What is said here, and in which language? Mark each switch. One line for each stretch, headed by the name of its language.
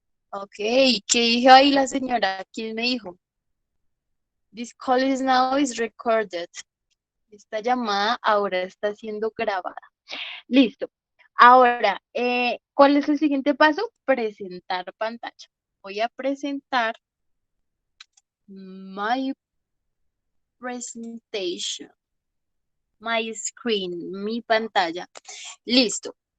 Spanish: Ok, ¿qué dijo ahí la señora? ¿Quién me dijo?
English: This call is now is recorded.
Spanish: Esta llamada ahora está siendo grabada. Listo. Ahora, ¿cuál es el siguiente paso? Presentar pantalla. Voy a presentar
English: my presentation, my screen,
Spanish: mi pantalla. Listo.